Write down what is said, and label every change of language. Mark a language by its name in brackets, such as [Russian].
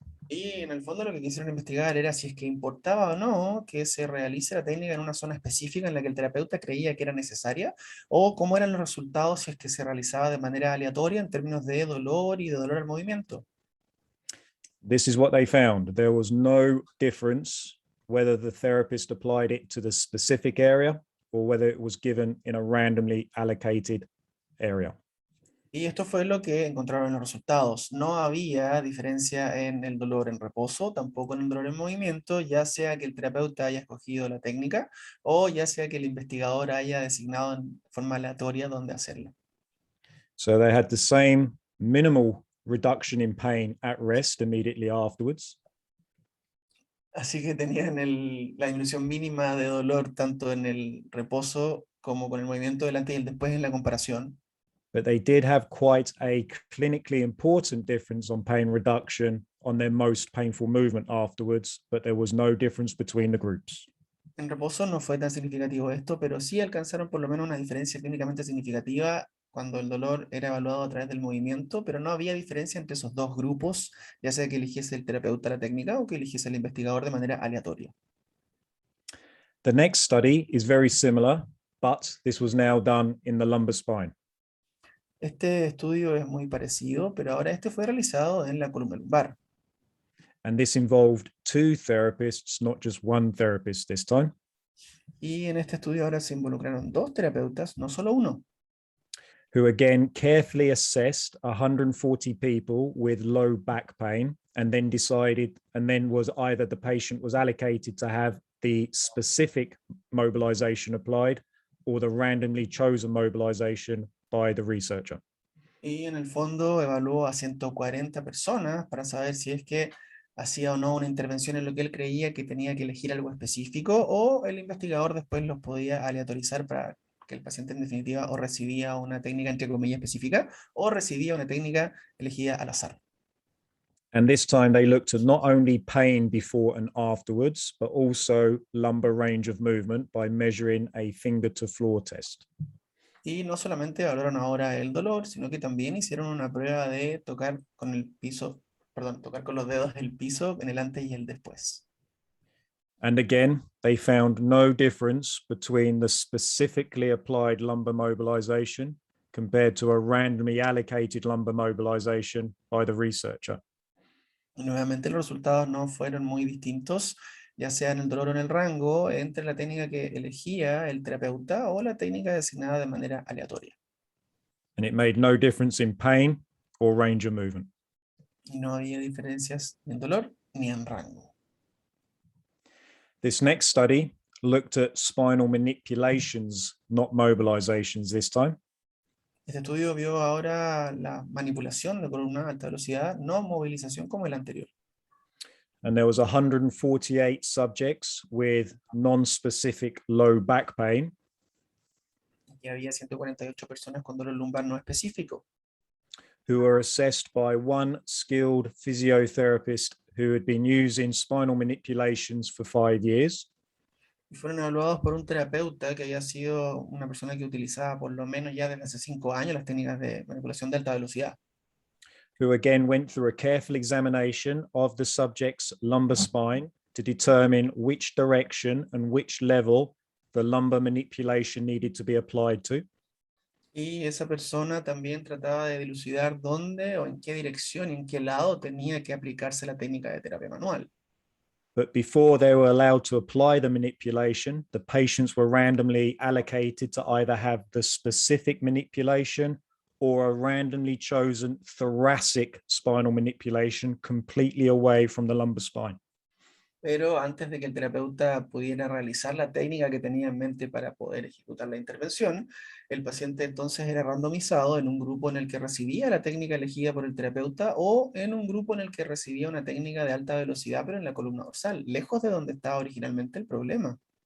[Spanish] Y en el fondo lo que quisieron investigar era si es que importaba o no que se realice la técnica en una zona específica en la que el terapeuta creía que era necesaria, o cómo eran los resultados si es que se realizaba de manera aleatoria en términos de dolor y de dolor al movimiento. [English] This is what they found. There was no difference whether the therapist applied it to the specific area or whether it was given in a randomly allocated area. [Spanish] Y esto fue lo que encontraron en los resultados. No había diferencia en el dolor en reposo, tampoco en el dolor en movimiento, ya sea que el terapeuta haya escogido la técnica o ya sea que el investigador haya designado en forma aleatoria dónde hacerla. [English] So they had the same minimal reduction in pain at rest immediately afterwards. [Spanish] Así que tenían la disminución mínima de dolor tanto en el reposo como con el movimiento delante y el después en la comparación. [English] But they did have quite a clinically important difference on pain reduction on their most painful movement afterwards, but there was no difference between the groups. [Spanish] En reposo no fue tan significativo esto, pero sí alcanzaron por lo menos una diferencia clínicamente significativa cuando el dolor era evaluado a través del movimiento, pero no había diferencia entre esos dos grupos, ya sea que eligiese el terapeuta la técnica o que eligiese el investigador de manera aleatoria. [English] The next study is very similar, but this was now done in the lumbar spine. [Spanish] Este estudio es muy parecido, pero ahora este fue realizado en la columna lumbar. [English] And this involved two therapists, not just one therapist this time. [Spanish] Y en este estudio ahora se involucraron dos terapeutas, no solo uno, [English] who again carefully assessed 140 people with low back pain and then decided, and then was either the patient was allocated to have the specific mobilization applied or the randomly chosen mobilization by the researcher. [Spanish] y en el fondo evaluó a 140 personas para saber si es que hacía o no una intervención en lo que él creía que tenía que elegir algo específico, o el investigador después los podía aleatorizar para que el paciente en definitiva o recibía una técnica entre comillas específica o recibía una técnica elegida al azar. [English] And this time they looked at not only pain before and afterwards, but also lumbar range of movement by measuring a finger to floor test. [Spanish] Y no solamente evaluaron ahora el dolor, sino que también hicieron una prueba de tocar con el piso, perdón, tocar con los dedos el piso en el antes y el después. [English] And again, they found no difference between the specifically applied lumbar mobilization compared to a randomly allocated lumbar mobilization by the researcher. [Spanish] Y nuevamente los resultados no fueron muy distintos, ya sea en el dolor o en el rango, entre la técnica que elegía el terapeuta o la técnica designada de manera aleatoria. [English] And it made no difference in pain or range of movement. [Spanish] Y no había diferencias ni en dolor ni en rango. [English] This next study looked at spinal manipulations, not mobilizations this time. [Spanish] Este estudio vio ahora la manipulación de columna a alta velocidad, no movilización como el anterior. [English] And there was 148 subjects with non-specific low back pain. [Spanish] Y había 148 personas con dolor lumbar no específico, [English] who were assessed by one skilled physiotherapist who had been using spinal manipulations for 5 years. [Spanish] y fueron evaluados por un terapeuta que había sido una persona que utilizaba por lo menos ya desde hace 5 años las técnicas de manipulación de alta velocidad, [English] Who again went through a careful examination of the subject's lumbar spine to determine which direction and which level the lumbar manipulation needed to be applied to. [Spanish] y esa persona también trataba de dilucidar dónde o en qué dirección y en qué lado tenía que aplicarse la técnica de terapia manual. [English] But before they were allowed to apply the manipulation, the patients were randomly allocated to either have the specific manipulation or a randomly chosen thoracic spinal manipulation completely away from the lumbar spine. [Spanish] Pero antes de que el terapeuta pudiera realizar la técnica que tenía en mente para poder ejecutar la intervención, el paciente entonces era randomizado en un grupo en el que recibía la técnica elegida por el terapeuta o en un grupo en el que recibía una técnica de alta velocidad, pero en la columna dorsal, lejos de donde estaba originalmente el problema.